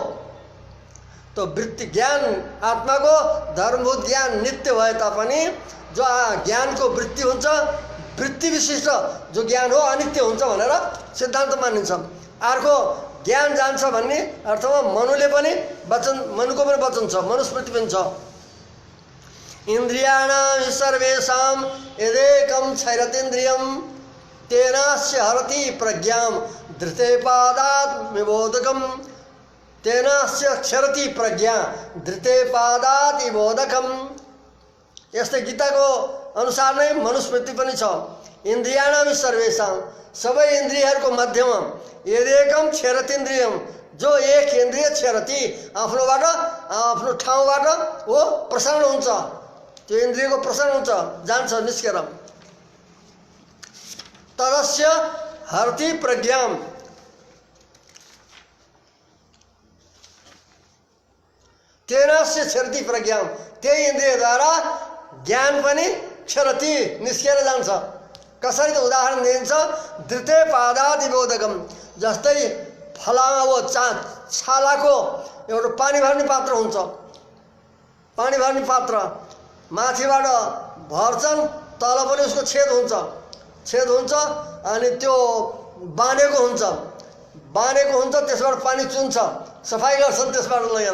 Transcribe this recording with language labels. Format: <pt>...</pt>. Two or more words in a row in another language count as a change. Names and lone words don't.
<ne>तो वृत्ति ज्ञान आत्माको धर्मभूत ज्ञान नित्य भए तापनि जो ज्ञानको वृत्ति हुन्छ, वृत्ति विशिष्ट जो ज्ञान हो अनित्य हुन्छ भनेर सिद्धान्त मानिन्छ। अर्को ज्ञान जान्छ भन्ने अर्थमा मनुले पनि वचन, मनुको पनि वचन छ, मनुस्मृति पनि छ।</ne> <sa>इन्द्रियाणां सर्वेषां यदेकं छैरतीन्द्रियं तेनास्य हरति प्रज्ञां धृते पादात् विबोधकम्। तेनास्य क्षरति प्रज्ञा धृते पादात् विबोधकम्।</sa> <ne>यस्तै गीताको अनुसार नै मनुस्मृति पनि छ।</ne> <sa>इन्द्रियाणां सर्वेषां,</sa> <ne>सबै इन्द्रियहरूको मध्यमा</ne> <sa>यदेकं क्षरतीन्द्रियं,</sa> <ne>जो एक इन्द्रिय क्षरति आफ्नोबाट आफ्नो ठाउँबाट वो प्रसारण हुन्छ, त्यो इन्द्रियको प्रसारण हुन्छ, जान्छ निस्केर।</ne> <sa>तदस्य हरति प्रज्ञां, तेनास्य क्षरति प्रज्ञा,</sa> <ne>त्यही इन्द्रियद्वारा ज्ञान पनि क्षरति निस्केर जान्छ। कसरी त उदाहरण दिन्छ,</ne> <sa>धृते पादादिबोधकम,</sa> <ne>जस्तै फलामा वो छालाको एउटा पानी भर्ने पात्र हुन्छ, पानी भर्ने पात्र माथिबाट भर्छन्, तल पनि उसको छेद हुन्छ अनि त्यो बाँधेको हुन्छ, त्यसबाट पानी चुन्छ, सफाइ गर्छन् त्यसबाट लगेर।</ne>